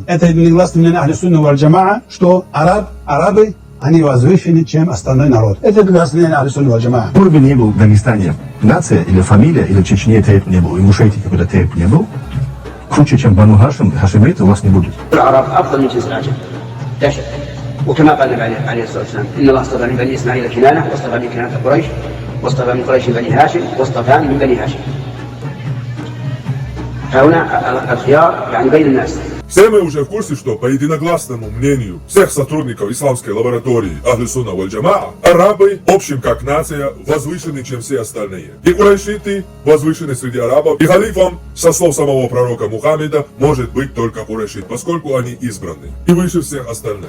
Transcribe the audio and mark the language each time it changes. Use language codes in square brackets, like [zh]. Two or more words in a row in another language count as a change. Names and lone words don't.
[ru] Это единогласный мнение Ахли Сунна валь Джамаа, что арабы, они возвышены, чем остальной народ. Это единогласное мнение Ахли Сунна валь Джамаа. Какой бы ни был в Дагестане нация или фамилия, или в Чечне тейп не был, и в Ушете какой-то тейп не был, круче, чем Бану Хашим, хашимиты у вас не будет. [ar] العرب أفضل من جنس العجم لا شك وكما قال النبي عليه الصلاة والسلام: إن الله اصطفى من بني إسماعيل كنانة واصطفى من كنانة قريش واصطفى من قريش بني هاشم واصطفى من بني هاشم. فهنا الخيار يعني بين الناس. [ru] Все мы уже в курсе, что по единогласному мнению всех сотрудников исламской лаборатории Ахли Сунна валь Джамаа, арабы, общем как нация, возвышены, чем все остальные. И курайшиты возвышены среди арабов, и халифом, со слов самого пророка Мухаммеда, может быть только курайшит, поскольку они избраны и выше всех остальных.